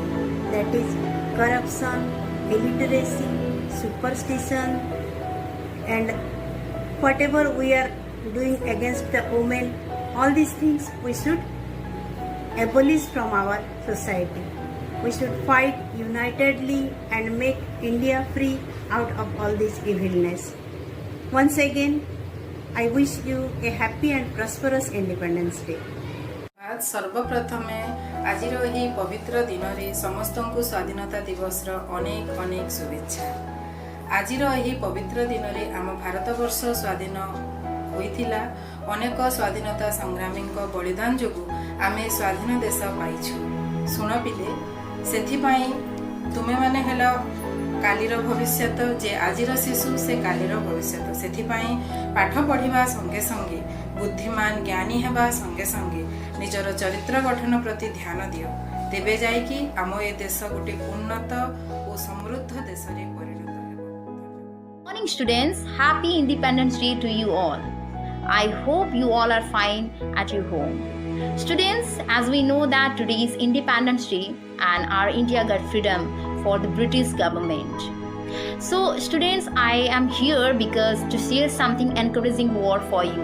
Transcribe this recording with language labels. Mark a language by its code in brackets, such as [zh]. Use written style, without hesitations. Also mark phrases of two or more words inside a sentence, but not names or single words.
[en] That is corruption, illiteracy, superstition, and whatever we are doing against the women, all these things we should abolish from our society. We should fight unitedly and make India free out of all this evilness. Once again, I wish you a happy and prosperous Independence Day. [or] ଆଜି ସର୍ବପ୍ରଥମେ ଆଜିର ଏହି ପବିତ୍ର ଦିନ ରେ ସମସ୍ତଙ୍କୁ ସ୍ୱାଧୀନତା ଦିବସ ର ଅନେକ ଅନେକ ଶୁଭେଚ୍ଛା। ଆଜିର ଏହି ପବିତ୍ର ଦିନ ରେ ଆମ ଭାରତବର୍ଷ ସ୍ୱାଧୀନ ହୋଇଥିଲା। ଅନେକ ସ୍ୱାଧୀନତା ସଂଗ୍ରାମୀ ବଳିଦାନ ଯୋଗୁ ଆମେ ସ୍ୱାଧୀନ ଦେଶ ପାଇଛୁ। ଶୁଣ ପିଲେ, ସେଥିପାଇଁ ତୁମେ ମାନେ ହେଲ କାଲିର ଭବିଷ୍ୟତ, ଯେ ଆଜିର ଶିଶୁ ସେ କାଲିର ଭବିଷ୍ୟତ। ସେଥିପାଇଁ ପାଠ ପଢ଼ିବା ସଙ୍ଗେ ସଙ୍ଗେ ବୁଦ୍ଧିମାନ ଜ୍ଞାନୀ ହେବା ସଙ୍ଗେ ସଙ୍ଗେ ନିଜର ଚରିତ୍ର ଗଠନ ପ୍ରତି ଧ୍ୟାନ ଦିଅ, ତେବେ ଯାଇ କି ଆମ ଏ ଦେଶ ଗୋଟେ ଉନ୍ନତ ଓ ସମୃଦ୍ଧ ଦେଶ ରେ ପରିଣତ ହେବ। [en] Morning students, happy Independence Day to you all. I hope you all are fine at your home. Students, as we know that today is Independence Day and our India got freedom for the British government. So students, I am here because to share something encouraging word for you.